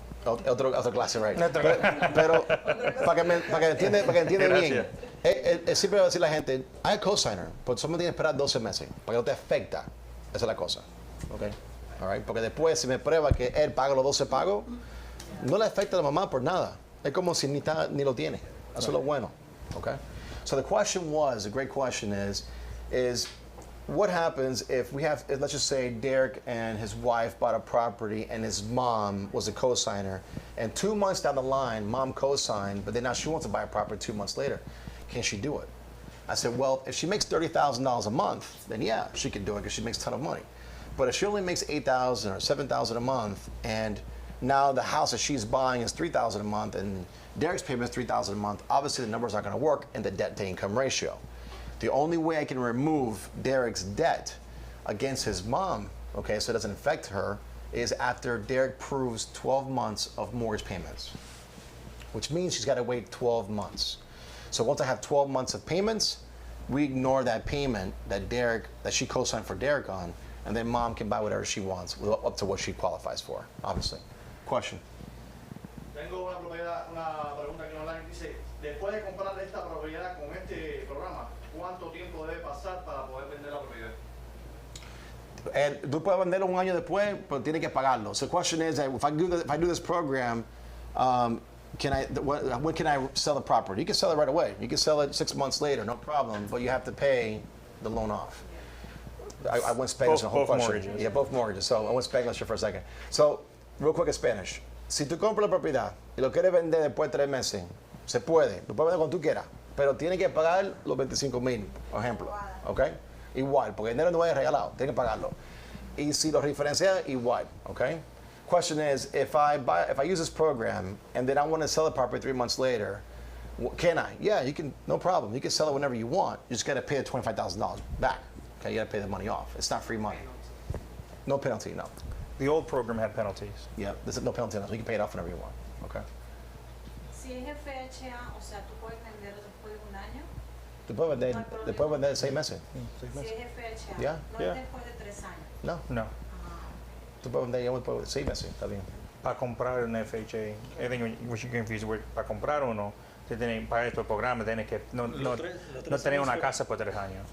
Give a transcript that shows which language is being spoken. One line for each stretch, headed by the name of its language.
Spanish: Otra clase, right. Pero para que entienda bien, siempre va a decir la gente, hay cosigner, pero solo tiene que esperar 12 meses, para que no te afecta. Esa es la cosa.
English: Okay? All right?
Spanish: Porque después, si me prueba que él paga los 12 pagos, no le afecta a la mamá por nada. Es como si ni lo tiene. Eso es lo bueno. Okay?
English: So the question was, a great question is what happens if we have, let's just say Derek and his wife bought a property and his mom was a co-signer, and 2 months down the line, mom co-signed, but then now she wants to buy a property 2 months later. Can she do it? I said, well, if she makes $30,000 a month, then yeah, she can do it because she makes a ton of money. But if she only makes $8,000 or $7,000 a month, and now the house that she's buying is $3,000 a month, and Derek's payment is $3,000 a month, obviously the numbers aren't going to work in the debt-to-income ratio. The only way I can remove Derek's debt against his mom, okay, so it doesn't affect her, is after Derek proves 12 months of mortgage payments, which means she's got to wait 12 months. So once I have 12 months of payments, we ignore that payment that she co-signed for Derek on, and then mom can buy whatever she wants, up to what she qualifies for, obviously. Question?
Spanish: Tengo una pregunta que online dice, después de comprar esta propiedad con este programa, ¿cuánto tiempo debe pasar para poder vender la propiedad? Tú puedes venderlo un año después, pero tienes que pagarlo.
English: So the question is, if I do this program, when can I sell the property? You can sell it right away. You can sell it 6 months later, no problem, but you have to pay the loan off. I went Spanish on the whole Both question. mortgages. Yeah, both mortgages. So I went Spanish for a second. So, real quick in Spanish.
Spanish: Si tú compras la propiedad y lo quieres vender después de 3 meses, se puede. Lo puedes vender cuando tú quieras, pero tienes que pagar los 25,000, por ejemplo. ¿Ok? Igual, porque el dinero no es regalado, tienes que pagarlo. Y si lo referencias, igual. ¿Ok?
English: Question is, if I use this program and then I want to sell the property 3 months later, can I? Yeah, you can, no problem. You can sell it whenever you want. You just got to pay the $25,000 back. Okay, you got to pay the money off. It's not free money. No penalty, no. The old program had penalties. Yeah, there's no penalty on it. You can pay it off whenever you want. Okay.
Spanish: Si es FHA, o sea, tú puedes vender después de un año. Tú puedes vender 6 meses. Si es FHA,
English: Yeah.
Spanish: no
English: Yeah.
Spanish: es después de 3 años. No, No. tú puedes vender ya después de 6 meses. Está bien. Para comprar un FHA,
English: I think what you confuse with,
Spanish: para comprar uno, para estos programas tienes que no tener una casa por 3 años.